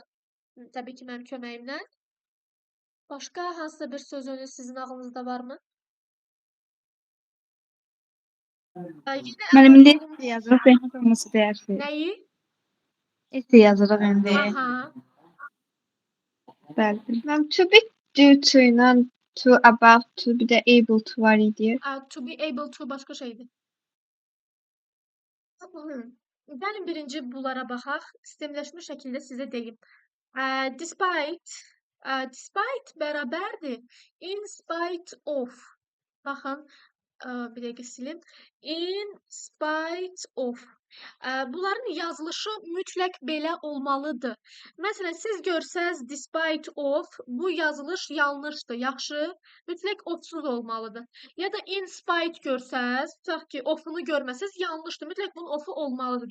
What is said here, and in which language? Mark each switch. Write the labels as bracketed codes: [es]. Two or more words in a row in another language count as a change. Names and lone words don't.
[az] Təbii ki, mənim köməyimlə. Başqa hansısa bir söz önü sizin ağlınızda varmı? Yenə Müəllim, indi əlavə olunmuş. esse yazırıq, beynət olması deyərsiz. Nəyi? Esse yazırıq indi. Aha. Bəli. Mən [en] to be due to [az] ilə [en] to about to [az] bir də [en] able to [az] var idi. [en] To be able to [az] başqa şeydir. Gəlin birinci bunlara baxaq. Sistemləşmiş şəkildə sizə deyim. Despite bərabərdir. [en] In spite of. [az] Baxın, bir dəqiqə silim. [en] In spite of. [az] Bunların yazılışı mütləq belə olmalıdır. Məsələn, siz görsəz [en] despite of, [az] bu yazılış yanlışdır, yaxşı? Mütləq ofsuz olmalıdır. Ya da [en] in spite [az] görsəz, tutaq ki, ofunu görməsəz, yanlışdır. Mütləq bunun ofu olmalıdır.